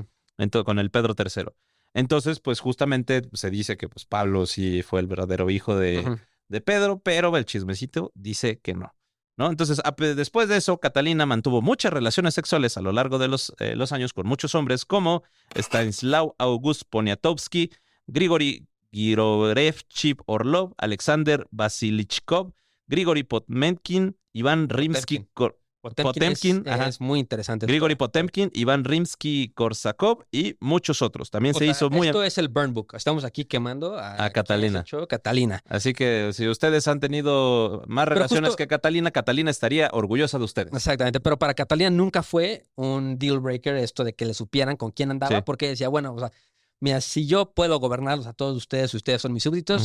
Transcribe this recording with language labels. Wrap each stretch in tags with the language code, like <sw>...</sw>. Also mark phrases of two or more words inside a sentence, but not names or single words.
<es>Entonces, con el Pedro III. Entonces, pues justamente se dice que pues Pablo sí fue el verdadero hijo Ujú. de Pedro, pero el chismecito dice que no. ¿No? Entonces, después de eso, Catalina mantuvo muchas relaciones sexuales a lo largo de los años con muchos hombres como Stanislaw August Poniatowski, Grigori Girorevchik Orlov, Alexander Vasilichkov, Grigori Potemkin, Iván Rimsky Potemkin, ajá. es muy interesante. Grigori Potemkin, Iván Rimsky-Korsakov y muchos otros. También O se sea, hizo muy... esto es el</es> <en>burn book.</en> <es>Estamos aquí quemando A Catalina. Catalina. Así que si ustedes han tenido más Pero relaciones justo- que Catalina, Catalina estaría orgullosa de ustedes. Exactamente, pero para Catalina nunca fue un</es> <en>deal breaker</en> <es>esto de que le supieran con quién andaba, Sí. porque decía, bueno, o sea, mira, si yo puedo gobernarlos a todos ustedes son mis súbditos,</es>